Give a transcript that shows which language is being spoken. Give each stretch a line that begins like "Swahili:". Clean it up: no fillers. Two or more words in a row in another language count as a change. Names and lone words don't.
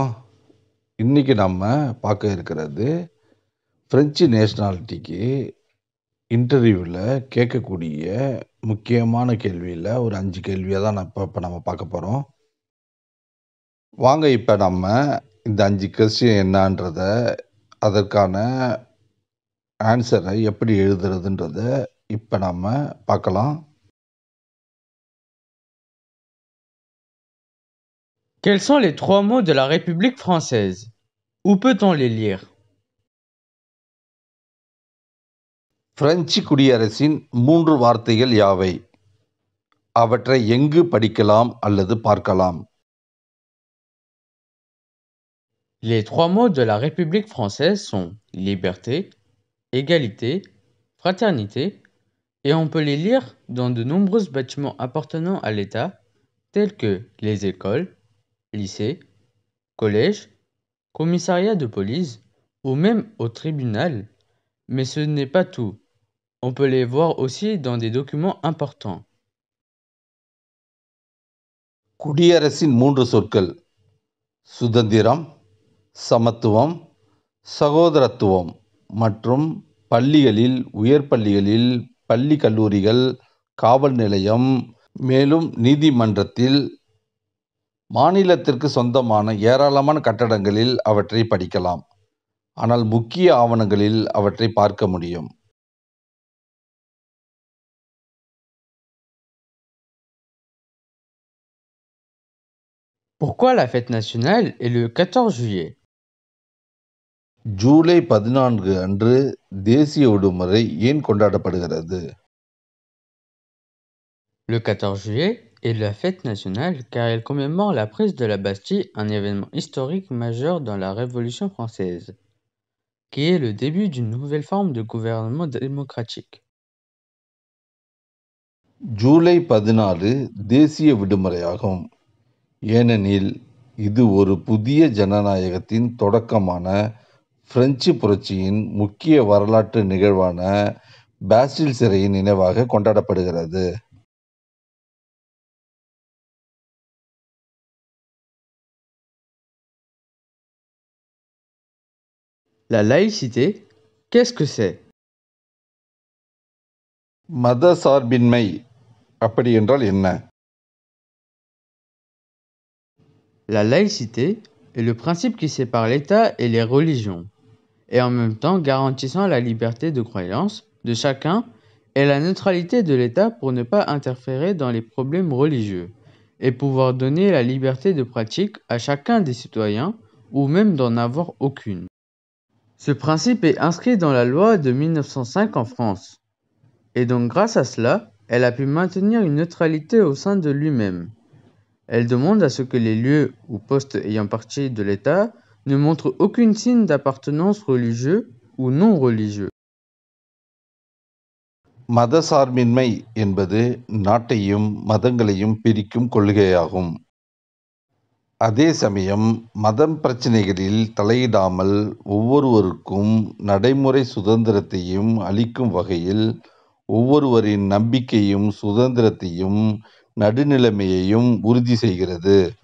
Tamil: இன்றைக்கி நம்ம பார்க்க இருக்கிறது ஃப்ரெஞ்சு நேஷ்னாலிட்டிக்கு இன்டர்வியூவில் கேட்கக்கூடிய முக்கியமான கேள்வியில் ஒரு 5 கேள்வியை தான் இப்போ நம்ம பார்க்க போகிறோம். வாங்க இப்போ நம்ம இந்த 5 கொஸ்டின் என்னன்றதை, அதற்கான ஆன்சரை எப்படி எழுதுறதுன்றதை இப்போ நம்ம பார்க்கலாம்.
French: Quels sont les 3 mots de la République française? Où peut-on les lire?
Tamil: பிரெஞ்சு குடியரசின் 3 வார்த்தைகள் யாவை? அவற்றை எங்கு படிக்கலாம் அல்லது பார்க்கலாம்?
French: Les 3 mots de la République française sont liberté, égalité, fraternité, et on peut les lire dans de nombreux bâtiments appartenant à l'État, tels que les écoles, lycées, collèges, commissariats de police ou même au tribunal. Mais ce n'est pas tout. On peut les voir aussi dans des documents importants.
Tamil: குடியரசின் 3 சொற்கள் சுதந்திரம், சமத்துவம், சகோதரத்துவம் மற்றும் பள்ளிகளில், உயர் பள்ளிகளில், பள்ளி கல்லூரிகள், காவல் நிலையம், மேலும் நீதிமன்றத்தில், மாநிலத்திற்கு சொந்தமான ஏராளமான கட்டடங்களில் அவற்றை படிக்கலாம். ஆனால் முக்கிய ஆவணங்களில் அவற்றை பார்க்க முடியும்.
French: Pourquoi la fête nationale est le 14 juillet?
Tamil: ஜூலை 14 அன்று தேசிய விடுமுறை ஏன் கொண்டாடப்படுகிறது?
French: Le 14 juillet est la fête nationale car elle commémore la prise de la Bastille, un événement historique majeur dans la Révolution française. qui est le début d'une nouvelle forme de gouvernement démocratique.
Tamil: ஜூலை 14 தேசிய விடுமுறையாகும். ஏனெனில் இது ஒரு புதிய ஜனநாயகத்தின் தொடக்கமான பிரெஞ்சு புரட்சியின் முக்கிய வரலாற்று நிகழ்வான பாஸ்டில் சிறையின் நினைவாக கொண்டாடப்படுகிறது.
French: La laïcité, qu'est-ce que c'est?
Tamil: மத சார்பின்மை அப்படி என்றால் என்ன?
French: La laïcité est le principe qui sépare l'État et les religions, et en même temps garantissant la liberté de croyance de chacun et la neutralité de l'État pour ne pas interférer dans les problèmes religieux, et pouvoir donner la liberté de pratique à chacun des citoyens ou même d'en avoir aucune. Ce principe est inscrit dans la loi de 1905 en France, et donc grâce à cela, elle a pu maintenir une neutralité au sein de lui-même. Elle demande à ce que les lieux ou postes ayant partie de l'État ne montrent aucun signe d'appartenance religieux ou non religieux.
Tamil: மத சார்பின்மை என்பது நாட்டையும் மதங்களையும் பிரிக்கும் கொள்கையாகும். அதே சமயம் மதம் பிரச்சினைகளில் தலையிடாமல் ஒவ்வொருவருக்கும் நடைமுறை சுதந்திரத்தையும் அளிக்கும் வகையில் ஒவ்வொருவரின் நம்பிக்கையும் சுதந்திரத்தையும் நடுநிலைமையையும் உறுதி செய்கிறது.